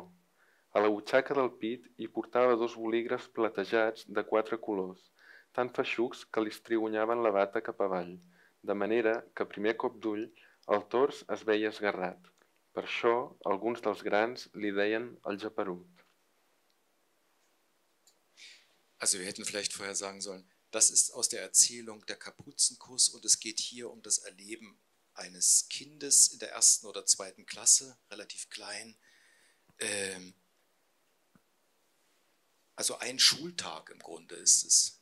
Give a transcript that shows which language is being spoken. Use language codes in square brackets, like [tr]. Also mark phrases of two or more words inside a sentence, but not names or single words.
[ca] A la butxaca del pit hi portava 2 bolígrafs platejats de 4 colors, tan feixucs que li estrigonyaven la bata cap avall, de manera que a primer cop d'ull el tors es veia esgarrat. Per això, alguns dels grans li deien el Geperut. [de] Also wir hätten vielleicht vorher sagen sollen, Das ist aus der Erzählung Der Kapuzenkuss und es geht hier um das Erleben eines Kindes in der 1. oder 2. Klasse, relativ klein. Also ein Schultag im Grunde ist es.